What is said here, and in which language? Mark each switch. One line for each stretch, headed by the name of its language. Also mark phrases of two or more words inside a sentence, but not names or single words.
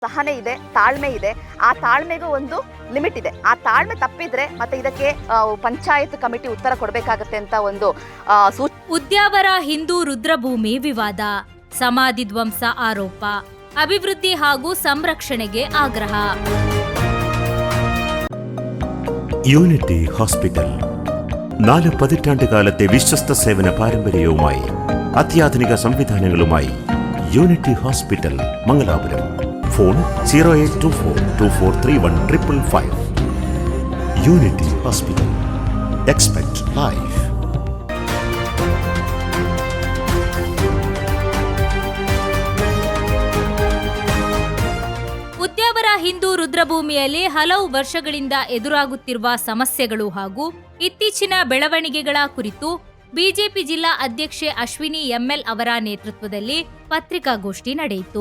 Kannada: ಸಹನೆ ಇದೆ, ತಾಳ್ಮೆ ಇದೆ. ಆ ತಾಳ್ಮೆಗೂ ಒಂದು ಲಿಮಿಟ್ ಇದೆ. ಆ ತಾಳ್ಮೆ ತಪ್ಪಿದ್ರೆ ಮತ್ತೆ ಇದಕ್ಕೆ ಪಂಚಾಯತ್ ಕಮಿಟಿ ಉತ್ತರ ಕೊಡಬೇಕಾಗತ್ತೆ ಅಂತ ಒಂದು ಉದ್ಯಾವರ ಹಿಂದೂ ರುದ್ರಭೂಮಿ ವಿವಾದ, ಸಮಾಧಿ ಧ್ವಂಸ ಆರೋಪ, ಅಭಿವೃದ್ಧಿ ಹಾಗೂ സംരക്ഷಣೆಗೆ ಆಗ್ರಹ.
Malayalam: യൂണിറ്റി ഹോസ്പിറ്റൽ 4 പതിറ്റാണ്ട് കാലത്തെ വിശ്വസ്ത സേവന പാരമ്പര്യവുമായി അത്യാധുനിക സംവിധാനങ്ങളുമായി യൂണിറ്റി ഹോസ്പിറ്റൽ മംഗലാപുരം. ഫോൺ 0824243155. യൂണിറ്റി ഹോസ്പിറ്റൽ.
English: expect life.
Kannada: ಉದ್ಯಾವರ ಹಿಂದೂ ರುದ್ರಭೂಮಿಯಲ್ಲಿ ಹಲವು ವರ್ಷಗಳಿಂದ ಎದುರಾಗುತ್ತಿರುವ ಸಮಸ್ಯೆಗಳು ಹಾಗೂ ಇತ್ತೀಚಿನ ಬೆಳವಣಿಗೆಗಳ ಕುರಿತು ಬಿಜೆಪಿ ಜಿಲ್ಲಾ ಅಧ್ಯಕ್ಷೆ ಅಶ್ವಿನಿ ಎಂಎಲ್ ಅವರ ನೇತೃತ್ವದಲ್ಲಿ ಪತ್ರಿಕಾಗೋಷ್ಠಿ ನಡೆಯಿತು.